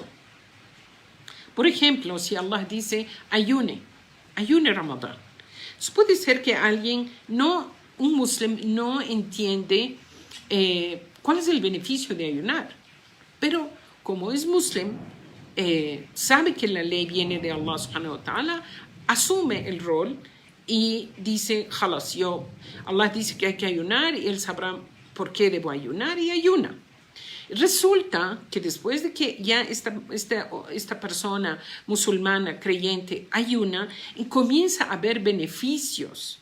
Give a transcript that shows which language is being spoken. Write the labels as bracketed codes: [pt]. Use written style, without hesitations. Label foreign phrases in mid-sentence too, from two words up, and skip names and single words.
[es] Por ejemplo, si Allah dice, ayune Ramadán. Entonces puede ser que un musulmán no entiende cuál es el beneficio de ayunar, pero como es musulmán, sabe que la ley viene de Allah [ar] سبحانه وتعالى, [es] asume el rol y dice, jalas, Allah dice que hay que ayunar y él sabrá por qué debo ayunar y ayuna. Resulta que después de que ya esta persona musulmana, creyente, ayuna, y comienza a ver beneficios.